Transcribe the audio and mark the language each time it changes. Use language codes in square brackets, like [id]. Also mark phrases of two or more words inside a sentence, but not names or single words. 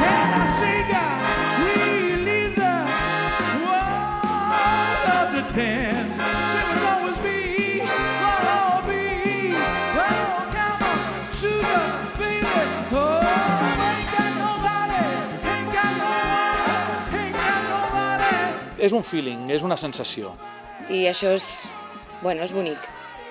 [en] And I singer, Lisa, love to dance. She was always me, I'll be. Oh, come on, sugar, baby. Oh, ain't got nobody, ain't got no one, ain't got nobody. [ca] És un feeling, és una sensació. I això és bonic.